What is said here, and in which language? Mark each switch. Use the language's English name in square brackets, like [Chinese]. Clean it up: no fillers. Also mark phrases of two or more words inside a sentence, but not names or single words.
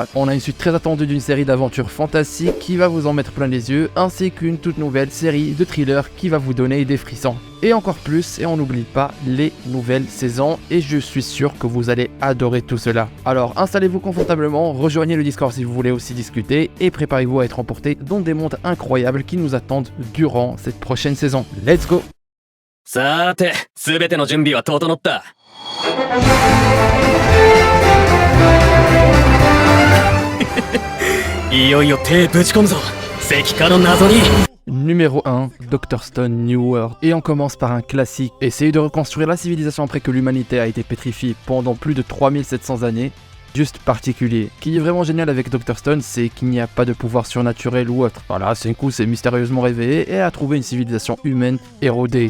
[French] On a une suite très attendue d'une série d'aventures fantastiques qui va vous en mettre plein les yeux, ainsi qu'une toute nouvelle série de thrillers qui va vous donner des frissons. Et encore plus, et on n'oublie pas les nouvelles saisons, et je suis sûr que vous allez adorer tout cela. Alors installez-vous confortablement, rejoignez le Discord si vous voulez aussi discuter, et préparez-vous à être emporté dans des mondes incroyables qui nous attendent durant cette prochaine saison. [English] Let's go! [Japanese] さーて、すべての準備は整った。いよいよ手ぶち込むぞ、石化の謎に。 [French] Numéro 1, Dr. Stone New World. Et on commence par un classique. Essayer de reconstruire la civilisation après que l'humanité a été pétrifiée pendant plus de 3700 années. Juste particulier. Ce qui est vraiment génial avec Dr. Stone, c'est qu'il n'y a pas de pouvoir surnaturel ou autre. Voilà, Senku s'est mystérieusement réveillé et a trouvé une civilisation humaine érodée.